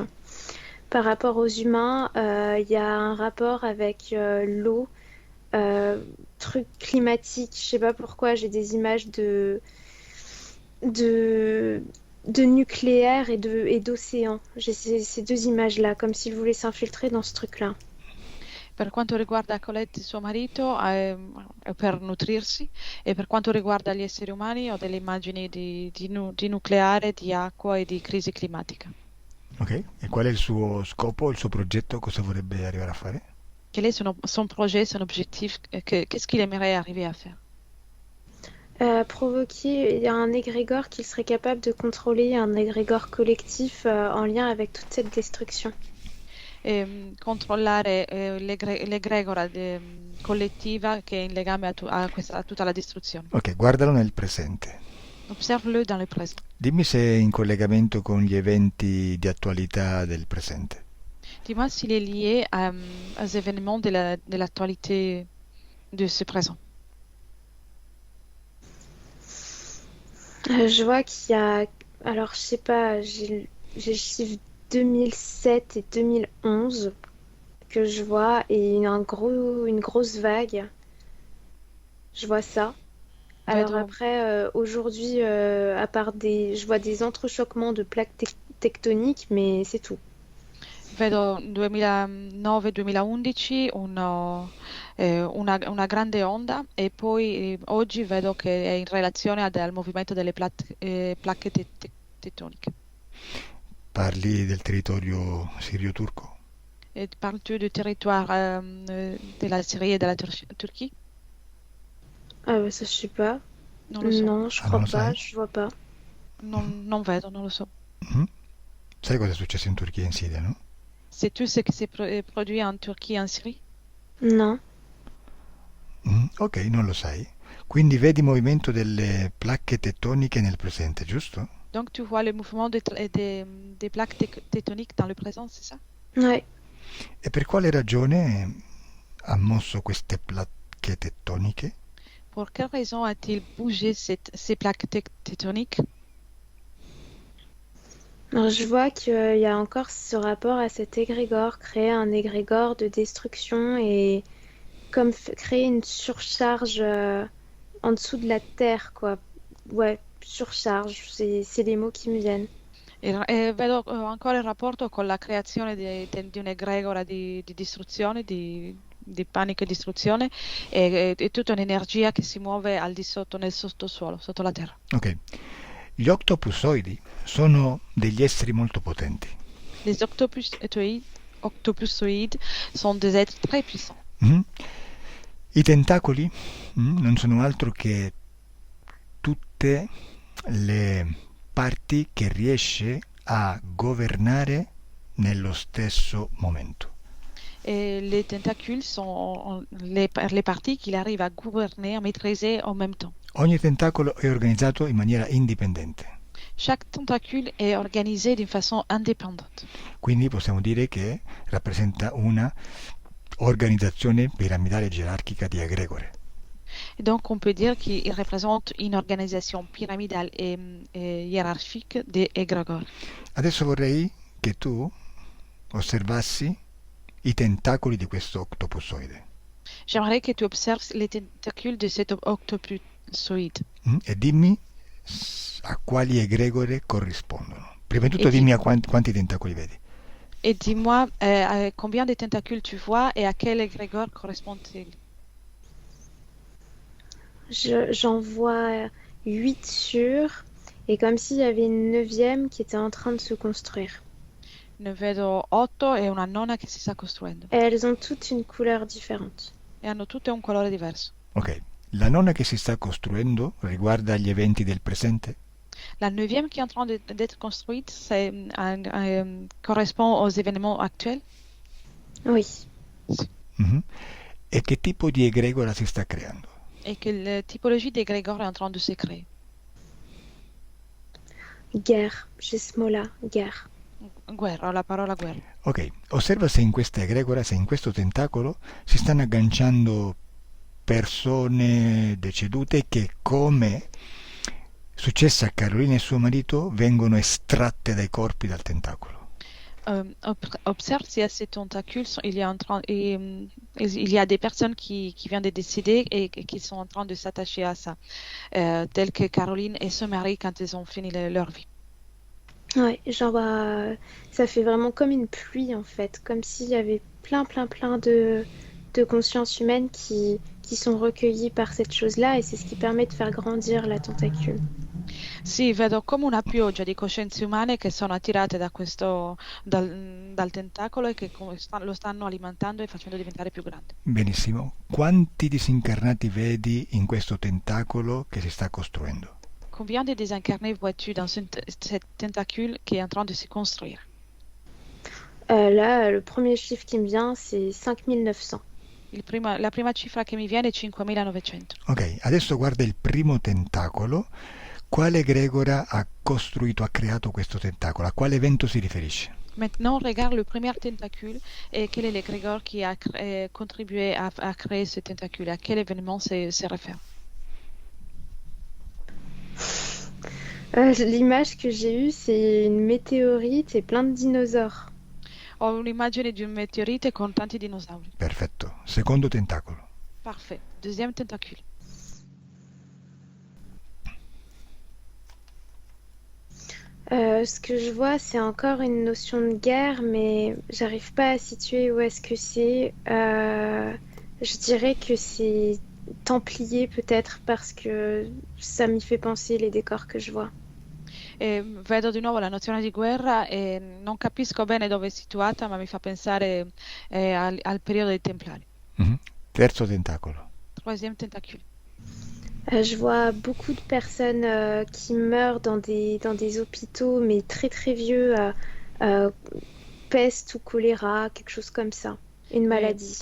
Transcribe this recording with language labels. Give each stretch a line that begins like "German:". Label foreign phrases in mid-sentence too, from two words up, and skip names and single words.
French: Par rapport aux humains, il y a un rapport avec l'eau, truc climatique. Je sais pas pourquoi, j'ai des images de nucléaire et d'océan. J'ai ces deux images-là, comme s'ils voulaient s'infiltrer dans ce truc-là.
Italian: Per quanto riguarda Colette e suo marito, per nutrirsi, e per quanto riguarda gli esseri umani, ho delle immagini di nucleare, di acqua e di crisi climatica. Ok, e qual è il suo scopo, il suo progetto, cosa vorrebbe arrivare a fare?
French: Quel est son projet, son objectif? Qu'est-ce qu'il aimerait arriver à faire? Provoquer, il y a un égrégore qu'il serait capable de contrôler, un égrégore collectif en lien avec toute cette destruction.
Italian: Controllare l'egregora collettiva che è in legame a tutta la distruzione. Ok, guardalo nel presente.
French: Observe-le dans le présent.
Italian: Dimmi se è in collegamento con gli eventi di attualità del presente.
French: Dis-moi s'il est lié aux événements de l'actualité de ce présent. Je vois qu'il y a... Alors, je sais pas, j'ai le chiffre 2007 et 2011 que je vois et une grosse vague. Je vois ça. Alors après, aujourd'hui, à part je vois des entrechoquements de plaques tectoniques, mais c'est tout.
Italian: Vedo 2009-2011 una grande onda e poi oggi vedo che è in relazione al movimento delle placche tettoniche. Parli del territorio sirio-turco?
French: Parles-tu du territoire de la Syrie et de la Turquie? Ah bah ça je sais pas.
Italian: Non lo so.
French: Non, je crois pas, je vois pas.
Italian: Non vedo, non lo so. Mm-hmm. Sai cosa è successo in Turchia e in Siria, no?
French: Sais-tu ce qui s'est produit en Turquie et en Syrie?
Italian: No. Ok, non lo sai. Quindi vedi movimento delle placche tettoniche nel presente, giusto?
French: Donc tu vois le mouvement des plaques tettoniques dans le présent, c'est ça? Ouais.
Italian: E per quale ragione ha mosso queste placche tettoniche?
French: Pour quelle raison a-t-il bougé ces plaques tettoniques? Alors, je vois qu'il y a encore ce rapport à cet égrégore, créer un égrégore de destruction et comme créer une surcharge en dessous de la terre, quoi. Ouais, surcharge, c'est les mots qui me viennent.
Italian: E vedo ancora il rapporto con la creazione di un'egregora di distruzione, di panico e distruzione e tutta un'energia che si muove al di sotto, nel sottosuolo, sotto la terra. Ok. Gli octopusoidi sono degli esseri molto potenti.
French: Les octopusoïdes sont des êtres très puissants. Mm?
Italian: I tentacoli non sono altro che tutte le parti che riesce a governare nello stesso momento.
French: Et les tentacules sont les parties qu'il arrive à gouverner, à maîtriser en même temps.
Italian: Ogni tentacolo è organizzato in maniera indipendente,
French: Chaque tentacule est organisé d'une façon indépendante.
Italian: quindi possiamo dire che rappresenta una organizzazione piramidale gerarchica di egregore.
French: Et donc, on peut dire qu'il représente une organisation pyramidale et hiérarchique des égrégores.
Italian: Adesso vorrei che tu osservassi i tentacoli di questo octopusoide
French: J'aimerais que tu observes les tentacules de cet octopusoïde.
Italian: e dimmi a quali egregore corrispondono. Prima di tutto E dimmi a quanti tentacoli vedi.
French: Et dis-moi combien de tentacules tu vois et à quel égrégore correspond-il? J'en vois 8 sûrs, et comme s'il y avait une 9e qui était en train de se construire.
Italian: Ne vedo 8 e una nona che si sta costruendo.
French: Et elles ont toutes une couleur différente.
Italian: E hanno tutte un colore diverso. Ok, la nona che si sta costruendo riguarda gli eventi del presente?
French: La 9e qui est en train d'être construite, correspond aux événements actuels. Oui. Mhm.
Italian: E che tipo di egregora si sta creando?
French: Et quelle typologie d'égrégore est en train de se créer? Guerre, j'ai ce mot-là, guerre.
Italian: Guerra, la parola guerra. Ok, osserva se in questa egregora, se in questo tentacolo si stanno agganciando persone decedute che, come successe a Carolina e suo marito, vengono estratte dai corpi dal tentacolo.
French: Observe si à ces tentacules, il y a des personnes qui viennent de décéder et qui sont en train de s'attacher à ça, telles que Caroline et son mari quand ils ont fini leur vie. Ouais, genre, ça fait vraiment comme une pluie en fait, comme s'il y avait plein de consciences humaines qui sont recueillies par cette chose-là, et c'est ce qui permet de faire grandir la tentacule.
Italian: Sì, vedo come una pioggia di coscienze umane che sono attirate dal tentacolo e che lo stanno alimentando e facendo diventare più grande. Benissimo. Quanti disincarnati vedi in questo tentacolo che si sta costruendo?
French: Combien de désincarnés vois-tu dans cette tentacule qui est en train de se construire? Là, le premier chiffre qui me vient, c'est 5900.
Italian: La prima cifra che mi viene è 5900. Ok, adesso guarda il primo tentacolo. Quale egregora ha costruito, ha creato questo tentacolo? A quale evento si riferisce?
French: Maintenant, regarde le premier tentacule et quel est l'égrégore qui a contribué à créer ce tentacule. À quel événement se réfère? L'image que j'ai eue, c'est une météorite et plein de dinosaures.
Italian: Ho un'immagine di un meteorite con tanti dinosauri. Perfetto. Secondo tentacolo.
French: Parfait. Deuxième tentacule. Ce que je vois, c'est encore une notion de guerre, mais j'arrive pas à situer où est-ce que c'est. Je dirais que c'est templier peut-être, parce que ça m'y fait penser les décors que je vois.
Italian: Vedo di nuovo la nozione di guerra e non capisco bene dove è situata, ma mi fa pensare al periodo dei Templari. Terzo tentacolo.
French: Troisième tentacule. Je vois beaucoup de personnes qui meurent dans des hôpitaux, mais très vieux, peste ou choléra, quelque chose comme ça, une maladie.